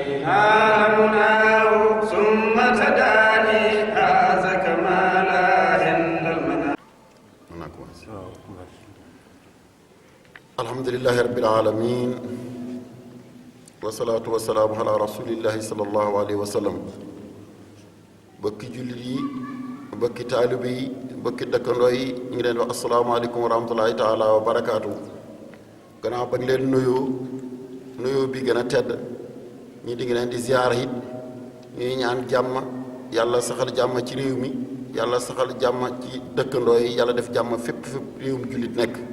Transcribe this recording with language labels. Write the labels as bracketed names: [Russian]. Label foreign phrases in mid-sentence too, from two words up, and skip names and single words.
[Arabic] عالمناه ثم تداني هذا كمال عند المنام. الحمد لله رب العالمين والصلاة والسلام على رسول الله صلى الله عليه وسلم. [Wolof] bokki jullit yi bokki taalibe yi bokki dëkkandoo yi ñu ngi leen wax [Arabic] السلام عليكم ورحمة الله تعالى وبركاته. [Wolof] gannaaw ba leen nuyoo bi gën a tedd ñi di ngi leen di ziyaara it ñuy ñaan jàmm yàlla saxal jàmm ci réew mi yàlla saxal jàmm ci dëkkandoo yi yàlla def jàmm fépp réewum jullit nekk